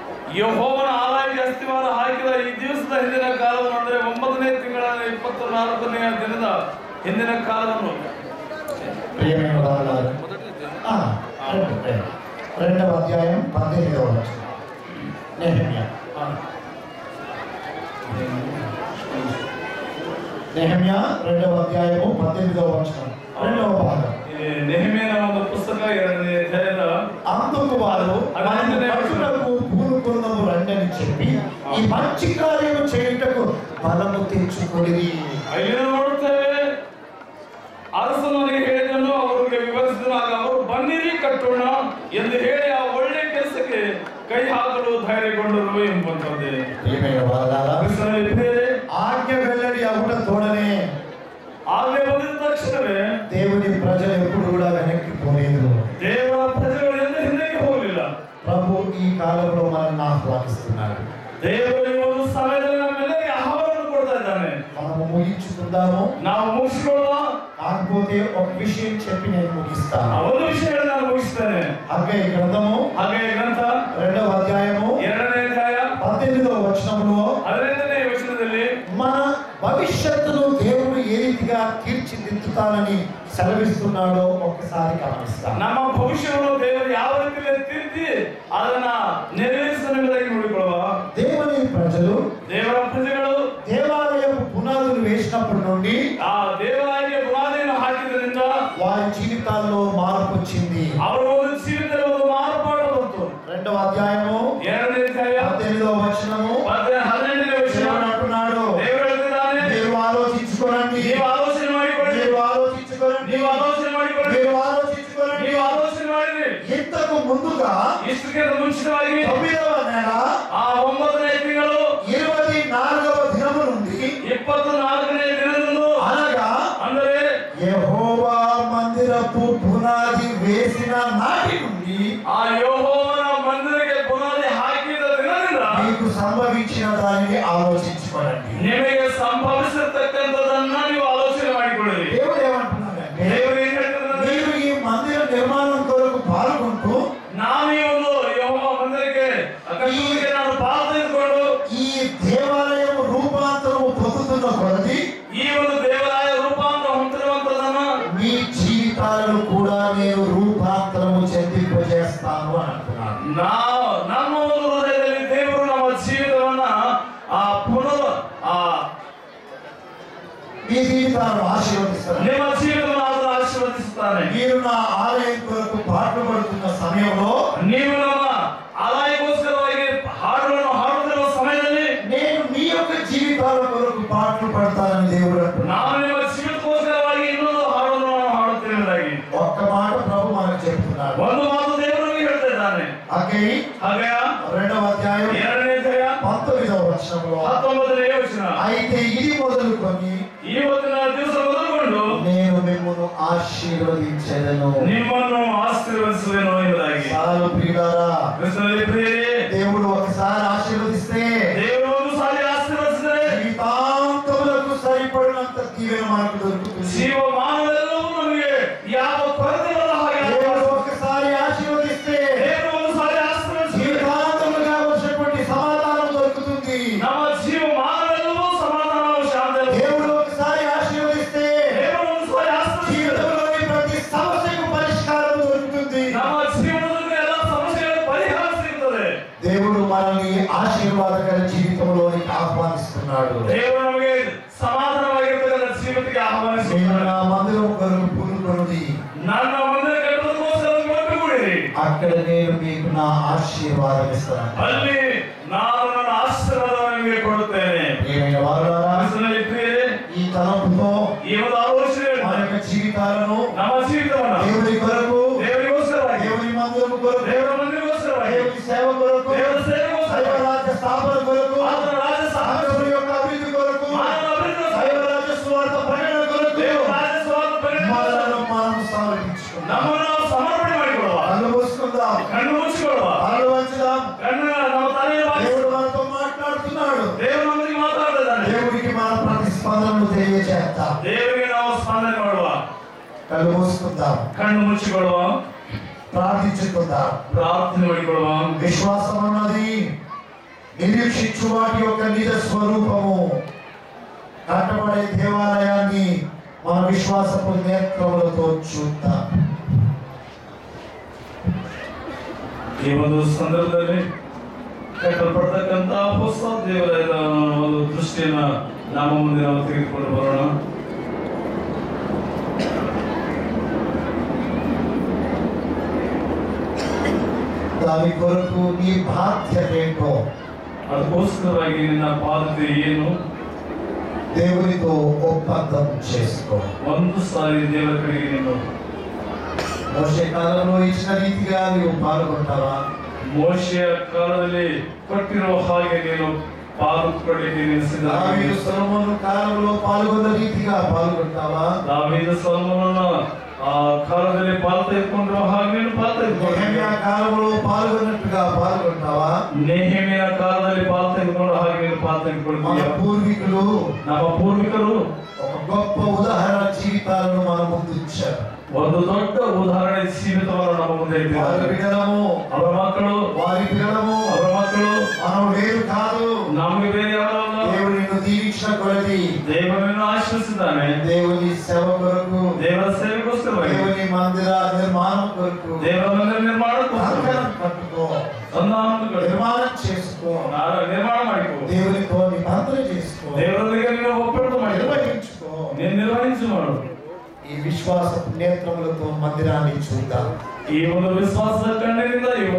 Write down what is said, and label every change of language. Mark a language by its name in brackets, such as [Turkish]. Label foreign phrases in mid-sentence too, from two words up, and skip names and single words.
[Kannada] ಯೆಹೋವನ ಆಲಯಕ್ಕೆ ಅಸ್ತಿವಾರ ಹಾಕಿದ ಈ ದಿವಸದ ಹಿಂದಿನ ಕಾಲವನ್ನು, ಅಂದರೆ 9ನೇ ತಿಂಗಳ 24ನೇ ದಿನದ ಹಿಂದಿನ ಕಾಲವನ್ನು. [Telugu] రెండవ అధ్యాయం 18వ వచనం. నెహెమ్యా 2వ అధ్యాయము 18వ వచనం, రెండవ భాగం. [Kannada] నెహెమ్యా ಒಂದು ಪುಸ್ತಕ 2ನೇ ಅಧ್ಯಾಯದ. [Telugu] అందుకు వారు మనకు పూనుకొందము రండని చెప్పి ఈ మంచి కార్యము చేయుటకు బలము తెచ్చుకొనిరి. [Kannada] ಇಲ್ಲಿ ನೋಡುತ್ತೇವೆ, ಅರಸನು ನನಗೆ ಹೇಳಿದನು, ಅವರಿಗೆ ವಿವರಿಸಿದಾಗ ಅವರು ಬನ್ನಿರಿ ಕಟ್ಟೋಣ ಎಂದು ಹೇಳಿ ಆ ಒಳ್ಳೆ ಕೆಲಸಕ್ಕೆ ಕೈ ಹಾಕಲು ಧೈರ್ಯಗೊಂಡರು ಎಂಬಂತದ್ದೇ. [Telugu] ఆజ్ఞ వెల్లడి అవుట తోడనే, [Kannada] ఆజ్ఞ ಬಂದಿದ ತಕ್ಷಣವೇ [Telugu] దేవుని ప్రజలు ఎప్పుడు కూడా వెనక్కి పోలేదు. [Kannada] ದೇವರ ಪ್ರಜೆಗಳು ಎಂದು ಹಿಂದಕ್ಕೆ ಹೋಗಲಿಲ್ಲ. [Telugu] ప్రభు ఈ కాలంలో మనల్ని ఆహ్వానిస్తున్నాడు. [Kannada] ದೇವರು ಈ ಒಂದು ಸಮಯದಲ್ಲಿ ನಮ್ಮೆಲ್ಲರಿಗೆ ಆಹ್ವಾನ ಕೊಡ್ತಾ ಇದ್ದಾನೆ. [Telugu] మనము ముగించుకుందాము. [Kannada] ನಾವು ಮುಗಿಸಿಕೊಳ್ಳೋಣ. [Telugu] కాకపోతే ఒక విషయం చెప్పి నేను ముగిస్తాను. [Kannada] ಒಂದು ವಿಷಯ ನಾನು ಮುಗಿಸ್ತೇನೆ. [Telugu] హగ్గై గ్రంథము, హగ్గై గ్రంథ 2వ అధ్యాయము [Kannada] 2ನೇ ಅಧ್ಯಾಯ [Telugu] 18వ వచనంలో [Kannada] 15ನೇ వచనದಲ್ಲಿ [Telugu] మన భవిష్యత్తును దేవుడు ఏ రీతిగా తీర్చిదిద్దుతానని సెలవిస్తున్నాడో ఒక్కసారి గమనిస్తాం. [Kannada] ನಮ್ಮ ಭವಿಷ್ಯವನ್ನು ದೇವರು ಯಾವ ರೀತಿಯಲ್ಲಿ ತಿದ್ದಿ ಅದನ್ನ ನೆರವೇರಿಸುವುದನ್ನು ನೋಡಿಕೊಳ್ಳುವ. [Telugu] దేవుని ప్రజలు, [Kannada] ದೇವರ ಪ್ರಜೆಗಳು [Telugu] దేవాలయపు పునాదులు వేసినప్పటి నుండి, ఆ దేవాలయ పునాదిని ಹಾಕಿದ್ರಿಂದ వారి జీవితాల్లో మార్పు వచ్చింది. [Kannada] ಅವರ ಒಂದು ಜೀವಿತದಲ್ಲಿ ಒಂದು ಮಾರ್ಪಾಡು ಬಂತು. [Telugu] 2వ అధ్యాయము [Kannada] 2ನೇ ಅಧ್ಯಾಯ [Telugu] 18వ వచనము [Kannada] 15ನೇ ವಚನ [Telugu] అంటున్నాడు, [Kannada] ದೇವರು ಹೇಳ್ತಿದ್ದಾನೆ, [Telugu] మీరు ఆలోచించుకోండి, [Kannada] ನೀವು ಆಲೋಚನೆ ಮಾಡಿಕೊಳ್ಳಿ, [Telugu] మీరు ఆలోచించుకోండి, [Kannada] ನೀವು ಆಲೋಚನೆ ಮಾಡಿಕೊಳ್ಳಿ, [Telugu] మీరు ఆలోచించుకోండి. [Kannada] ನೀವು ಆಲೋಚನೆ ಮಾಡಿರಿ. [Telugu] ఇంతకు ముందుగా [Kannada] ಇಷ್ಟಕ್ಕಿಂತ ಮುಂಚಿತವಾಗಿ [Telugu] 9వ నెల [Kannada] ಆ 9ನೇ ತಿಂಗಳು [Telugu] 24వ దినము నుండి [Kannada] 24ನೇ ದಿನದಂದು, [Telugu] అనగా [Kannada] ಅಂದರೆ [Telugu] యెహోవా మందిరపు పునాది వేసిన నాటి నుండి [Kannada] ಆ ಯೆಹೋವನ ಮಂದಿರಕ್ಕೆ ಪುನಾದಿ ಹಾಕಿದ ದಿನದಿಂದ [Telugu] మీకు సంభవించిన దానిని ఆలోచించుకోండి. [Kannada] ನಿಮಗೆ ಸಂಭವಿಸತಕ್ಕಂಥದನ್ನ ನೀವು ಆಲೋಚನೆ ಮಾಡಿಕೊಳ್ಳಿ. [Telugu] దేవుడు ఏమంటున్నాడంటే, [Kannada] ದೇವರು ಏನ್ ಹೇಳ್ತಿದ್ದಾರೆ? [Telugu] మీరు ఈ మందిర నిర్మాణం కొరకు పాల్గొంటూ [Kannada] ನಾನು ಈ ಒಂದು ಯೆಹೋವ ಮಂದಿರಕ್ಕೆ ಕಟ್ಟುವುದಕ್ಕೆ ನಾನು ಪಾಲು ತೆಗೆದುಕೊಂಡು [Telugu] ఈ దేవాలయం రూపాంతరము పొందుతున్న కొలది [Kannada] ಈ ಒಂದು ದೇವಾಲಯ ರೂಪಾಂತರ ಹೊಂದಿರುವಂತದನ್ನ [Telugu] మీ జీవితాలను కూడా నేను రూపాంతరము చెందింపజేస్తాను అని అంటున్నాను. [Kannada] ನಮ್ಮ ಒಂದು ಹೃದಯದಲ್ಲಿ ದೇವರು ನಮ್ಮ ಜೀವಿತವನ್ನ ಆ ಪುನರ್ [Telugu] మీ జీవితాలను ఆశీర్వదిస్తాను. [Kannada] ನಿಮ್ಮ ಜೀವಿತವನ್ನು ಆತನು ಆಶೀರ್ವದಿಸುತ್ತಾನೆ. [Telugu] మీరు నా ఆలయం కొరకు పాటుపడుతున్న సమయంలో, [Kannada] ನೀವು ನಮ್ಮ ಆಲಯಕ್ಕೋಸ್ಕರವಾಗಿ ಹಾಡುಗಳನ್ನು ಹಾಡುತ್ತಿರುವ ಸಮಯದಲ್ಲಿ [Telugu] నేను మీ యొక్క జీవితాల కొరకు పాటలు పడతానని దేవుడు అంటున్నాడు. [Kannada] ನಾನು ನಿಮ್ಮ ಜೀವಿತಕ್ಕೋಸ್ಕರವಾಗಿ ಇನ್ನೊಂದು ಹಾಡನ್ನು ನಾನು ಹಾಡುತ್ತಿರುವುದಾಗಿ [Telugu] ఒక్క మాట ప్రభు మనకు చెప్తున్నాడు. [Kannada] ಒಂದು ಮಾತು ದೇವರು ನಮಗೆ ಹೇಳ್ತಾ ಇದ್ದಾನೆ. [Telugu] హగ్గై [Kannada] ಹಾಗೆ [Telugu] 2వ అధ్యాయం [Kannada] 2ನೇ ಅಧ್ಯಾಯ [Telugu] 19వ వచనంలో, [Kannada] 19ನೇ ವಚನ, [Telugu] అయితే ఇది మొదలుకొని [Kannada] ಇವತ್ತಿನ ದಿವಸ ಮೊದಲುಕೊಂಡು [Telugu] నేను మిమ్మల్ని ఆశీర్వదించెదను, [Kannada] ನಿಮ್ಮನ್ನು ಆಶೀರ್ವದಿಸುವೆನು ಎಂಬುದಾಗಿ. [Telugu] చాలు ప్రియులారా, [Kannada] ಕ್ರಿಸ್ತನಲ್ಲಿ ಪ್ರಿಯರೇ, [Telugu] దేవుడు ఒకసారి ఆశీర్వదిస్తే [Kannada] ದೇವರು ಒಂದು ಸಾರಿ ಆಶೀರ್ವದಿಸಿದರೆ [Telugu] జీవితాంతములకు సరిపడినంత దీవెన మనకు దొరుకుతుంది. [Kannada] ಜೀವಮಾನವೆಲ್ಲವೂ ನಮಗೆ ಯಾವ ಕೊರತೆಯಿಲ್ಲದ ಹಾಗೆ [Telugu] దేవుడు ఒకసారి ఆశీర్వదిస్తే [Kannada] ದೇವರು ಒಂದು ಸಾರಿ ಆಶೀರ್ವದಿಸಿದರೆ [Telugu] జీవితాంతముగా వచ్చినటువంటి సమాధానం దొరుకుతుంది. [Kannada] ನಮ್ಮ ಜೀವಮಾನವೆಲ್ಲವೂ ಸಮಾಧಾನವು ಶಾಂತಿ. [Telugu] దేవుడు ఒకసారి ఆశీర్వదిస్తే [Kannada] ದೇವರು ಒಂದು ಸಾರಿ ಆಶೀರ್ವದಿಸಿದರೆ [Telugu] జీవితంలోని ప్రతి సమస్యకు పరిష్కారం దొరుకుతుంది. [Kannada] ನಮ್ಮ ಜೀವನದಲ್ಲಿ ಎಲ್ಲ ಸಮಸ್ಯೆಗಳ ಪರಿಹಾರ ಸಿಗುತ್ತದೆ. [Telugu] దేవుడు మనల్ని ఆశీర్వాదకర జీవితంలోనికి ఆహ్వానిస్తున్నాడు. [Kannada] ದೇವರು ನಮಗೆ ಸಮಾಧಾನವಾಗಿರ್ತಕ್ಕಂಥ ಜೀವಿತಕ್ಕೆ [Telugu] నేను [Kannada] ಆಹ್ವಾನಿಸುತ್ತಾನೆ. [Telugu] నా మందిరం కొరకు పూనుకొనుడి, [Kannada] ನನ್ನ ಮಂದಿರ ಕಟ್ಟುವುದಕ್ಕೋಸ್ಕರ ಒಟ್ಟುಗೂಡಿರಿ. [Telugu] అక్కడ నేను మీకు నా ఆశీర్వాదం ఇస్తాను. [Kannada] ಅಲ್ಲಿ ನಾನು ನನ್ನ ಆಶೀರ್ವಾದವನ್ನು ನಿಮಗೆ ಕೊಡುತ್ತೇನೆ. [Telugu] ప్రియమైన వారులారా, [Kannada] ಕ್ರಿಸ್ತನಲ್ಲಿ ಪ್ರಿಯರೇ, [Telugu] ఈ తలంపుతో [Kannada] ಈ ಒಂದು ಆಲೋಚನೆ [Telugu] మన యొక్క జీవితాలను [Kannada] ನಮ್ಮ ಜೀವಿತವನ್ನ [Telugu] దేవుడి కొరకు, [Kannada] ದೇವರಿಗೋಸ್ಕರವಾಗಿ, [Telugu] దేవుని మందిరం కొరకు, [Kannada] ದೇವರ ಮಂದಿರಗೋಸ್ಕರವಾಗಿ, [Telugu] దేవుని సేవ కొరకు, [Kannada] ದೇವರ ಸೇವೆಗೋಸ್ಕರ, [Telugu] దైవ రాజ్య స్థాపన కొరకు, [Kannada] ಆತನ ರಾಜ್ಯ ಸ್ಥಾಪನೆ, [Telugu] దేవుని యొక్క అభివృద్ధి కొరకు, [Kannada] ಮಾನವ ಅಭಿವೃದ್ಧಿಗೋಸ್ಕರ, [Telugu] దైవ రాజ్య సువార్త ప్రకటన కొరకు [Kannada] ದೇವರ ರಾಜ್ಯ ಸ್ವಾರ್ಥ ಪರಿಣಾಮಗೋಸ್ಕರ [Telugu] మనలను మనం సమర్పించుకుందాం. [Kannada] ನಮ್ಮನ್ನು ನಾವು ಸಮರ್ಪಣೆ ಮಾಡಿಕೊಳ್ಳುವ. [Telugu] కళ్ళు మూసుకుందాం, [Kannada] ಕಣ್ಣು ಮುಚ್ಚಿಕೊಳ್ಳುವ. [Telugu] కళ్ళు వంచుదాం. [Kannada] ಕಣ್ಣು ನಮ್ಮ ತಲೆಯ ಬಾಗಿ [Telugu] దేవుడు మనతో మాట్లాడుతున్నాడు. [Kannada] ದೇವರು ನಮ್ಮೊಂದಿಗೆ ಮಾತಾಡ್ತಿದ್ದಾನೆ. [Telugu] దేవుడికి మన ప్రతిస్పందనను తెలియజేద్దాం. [Kannada] ದೇವರಿಗೆ ನಾವು ಸ್ಪಂದನೆ ಮಾಡುವ. [Telugu] కళ్ళు మూసుకుందాం, [Kannada] ಕಣ್ಣು ಮುಚ್ಚಿಕೊಳ್ಳುವ, [Telugu] ప్రార్థించుకుందాం. [Kannada] ಪ್ರಾರ್ಥನೆ ಮಾಡಿಕೊಳ್ಳುವ. [Telugu] విశ్వాసం ఉన్నది, నిరీక్షించు వాటి యొక్క నిజ స్వరూపము. కట్టబడే దేవాలయాన్ని మన విశ్వాసపు నేత్రములతో చూద్దాం. [Kannada] ಈ ಒಂದು ಸಂದರ್ಭದಲ್ಲಿ ಕಟ್ಟಲ್ಪಡ್ತಕ್ಕಂಥ ಹೊಸ ದೇವಾಲಯದ ಒಂದು ದೃಷ್ಟಿಯನ್ನ ನಮ್ಮ ಮುಂದೆ ನಾವು ತೆಗೆದುಕೊಂಡು ಬರೋಣ. [Telugu] దాని కొరకు నీ బాధ్యత ఏంటో, [Kannada] ಅದಕ್ಕೋಸ್ಕರವಾಗಿ ನಿನ್ನ ಬಾಧ್ಯತೆ ಏನು, [Telugu] దేవునితో ఒప్పందం చేసుకో. [Kannada] ಒಂದು ಸಾರಿ ದೇವರ ಕಡೆಗೆ ನೀನು [Telugu] మోషే కాలంలో ఇచ్చిన రీతిగా నీవు పాల్గొంటావా? [Kannada] ಮೋಶೆಯ ಕಾಲದಲ್ಲಿ ಕೊಟ್ಟಿರುವ ಹಾಗೆ ನೀನು ಪಾಲ್ಗೊಳ್ಳಲಿಕ್ಕೆ ನೀನು [Telugu] దావీదు [Kannada] ಸಿದ್ಧನಾಗಿದ್ದೀಯ. [Telugu] సొలొమోను కాలంలో పాల్గొన్న రీతిగా పాల్గొంటావా? [Kannada] ದಾವೀದ ಸೊಲೊಮೋನನ ಆ ಕಾಲದಲ್ಲಿ ಪಾಲು ತೆಗೆದುಕೊಂಡಿರುವ ಹಾಗೆ ನೀನು ಪಾಲು [Telugu] నెహెమ్యా [Kannada] ತೆಗೆದುಕೊಂಡಿದ್ದೀಯ. [Telugu] కాలంలో పాల్గొన్నట్టుగా పాల్గొంటావా? [Kannada] ನೆಹೆಮೀಯನ ಕಾಲದಲ್ಲಿ ಪಾಲು ತೆಗೆದುಕೊಂಡ ಹಾಗೆ ನೀನು ಪಾಲು [Telugu] మన [Kannada] ತೆಗೆದುಕೊಂಡಿದ್ದೀಯ. [Telugu] పూర్వీకులు [Kannada] ನಮ್ಮ పూర్ವಿಕರು [Telugu] ఒక గొప్ప ఉదాహరణ జీవితాలను మన ముందు ఇచ్చారు. [Kannada] ಒಂದು ದೊಡ್ಡ ಉದಾಹರಣೆ ಜೀವಿತವನ್ನು ನಮ್ಮ ಮುಂದೆ [Telugu] వారి [Kannada] ಇಟ್ಟಿದ್ದಾರೆ. [Telugu] బిడ్డలము, [Kannada] ಅವರ ಮಕ್ಕಳು [Telugu] వారి పిల్లలము [Kannada] ಅವರ ಮಕ್ಕಳು [Telugu] మనం వేరు కాదు. [Kannada] ನಮಗೆ ಬೇರೆ ಯಾರಲ್ಲ. [Telugu] దేవుడు నిన్ను దీవించిన కొలది [Kannada] ದೇವರನ್ನು ಆಶ್ರಯಿಸಿದ್ದಾನೆ. [Telugu] దేవుని సేవ కొరకు, [Kannada] ದೇವರ ಸೇವೆಗೋಸ್ಕರವಾಗಿ, [Telugu] దేవుని మందిర నిర్మాణం కొరకు [Kannada] ದೇವರ ಮಂದಿರ ನಿರ್ಮಾಣಕ್ಕೋಸ್ಕರ [Telugu] కంకణం కట్టుకో, [Kannada] ಸಂಧಾನಗಳು [Telugu] నిర్మాణం చేసుకో, [Kannada] ನಿರ್ಮಾಣ ಮಾಡಿಕೋ. [Telugu] దేవునితో నిబంధన చేసుకో, [Kannada] ದೇವರೊಂದಿಗೆ ನೀನು ಒಪ್ಪಂದ ಮಾಡಿಕೋ. [Telugu] నిర్వహించుకో. [Kannada] ನೀನು ನಿರ್ವಹಿಸಿ ಮಾಡು. [Telugu] ఈ విశ్వాస నేత్రములతో మందిరాన్ని చూద్దాం. [Kannada] ಈ ಒಂದು ವಿಶ್ವಾಸದ ಕಣ್ಣಿನಿಂದ ಈ ಒಂದು